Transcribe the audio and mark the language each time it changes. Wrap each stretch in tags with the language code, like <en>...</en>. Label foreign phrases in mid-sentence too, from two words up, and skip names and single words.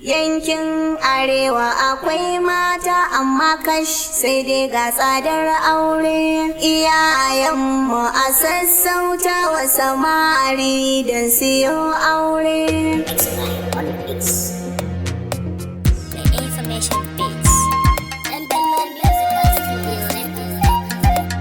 <ha>Yankin Arewa akwai mata amma kash sai dai ga tsadar aure. Iyayenmu a sassauta wa samari don siyo aure.</ha> <en>It's like on the beats. The information beats. Ɗan Bello Music Studio.</en>